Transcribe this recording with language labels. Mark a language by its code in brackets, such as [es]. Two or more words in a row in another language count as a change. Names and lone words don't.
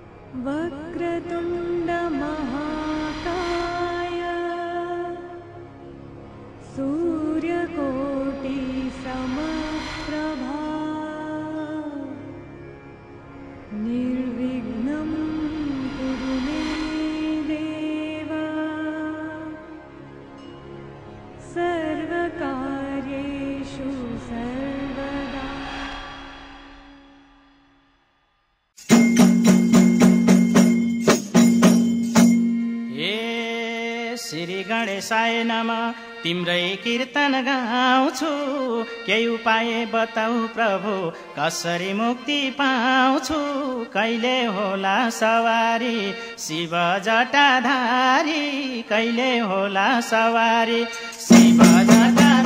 [sa] वक्रतुण्ड महाकाय सूर्यकोटि समप्रभा निर्विघ्नं कुरु मे देव सर्वकार्येषु सर्वदा। श्री गणेशाय नमः। [ne] तिम्रै कीर्तन गाउँछु, केही उपाय बताऊ प्रभु, कसरी मुक्ति पाउँछु। कहिले होला सवारी शिव जटाधारी, कहिले होला सवारी शिव जटा